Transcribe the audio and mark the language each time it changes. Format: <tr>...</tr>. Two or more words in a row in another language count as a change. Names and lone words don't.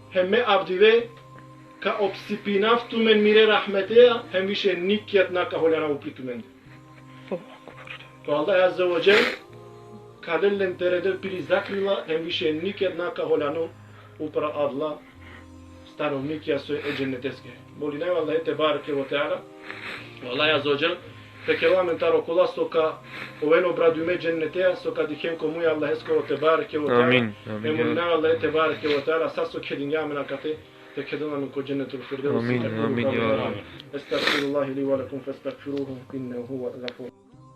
<rom>Hem me avdive ка обсипинавтумен мире рахметеја, хем више никјат нака холяна упритумен. То Аллах</rom> <ar>عز وجل,</ar> <rom>каделлен тередер пири закрила, хем више никјат нака холяно упра Аллах, становникија со едженетеске. Молиме Аллах</rom> <ar>تبارك وتعالى,</ar> <rom>Аллах</rom> <ar>عز وجل,</ar> <rom>фекеламен таро кола сока овено обрадуме дженнетеја, сока дихем комуја Аллах еско</rom> <ar>تبارك وتعالى.</ar> <rom>Амин. Молиме Аллах</rom> <ar>تبارك وتعالى,</ar> <rom>сасо кедин јамена кате,</rom> <ar>تكدنا من جنة الفردوس. آمين آمين يا رب. استغفر الله لي ولكم فاستغفروه إنه هو الغفور.</ar>